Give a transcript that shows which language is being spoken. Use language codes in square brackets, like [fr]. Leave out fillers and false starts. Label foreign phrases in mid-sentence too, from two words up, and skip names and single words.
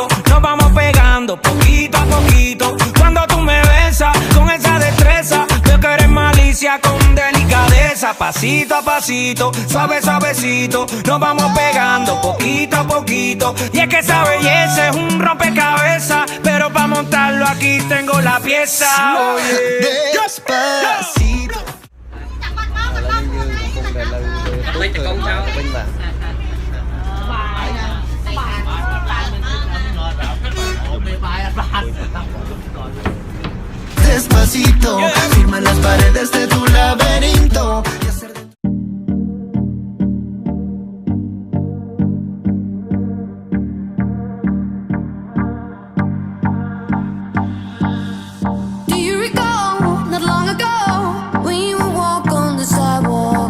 [es] Nos vamos pegando poquito a poquito. Cuando tú me besas con esa destreza, veo que eres malicia con delicadeza. Pasito a pasito, suave suavecito. Nos vamos pegando poquito a poquito. Y es que esa belleza es un rompecabezas, pero para montarlo aquí tengo la pieza. Oye, Despacito. [vi] Lấy cho con cháu. [es] Despacito, firma las paredes de tu laberinto. [en] Do you recall, not long ago, we would walk on the sidewalk?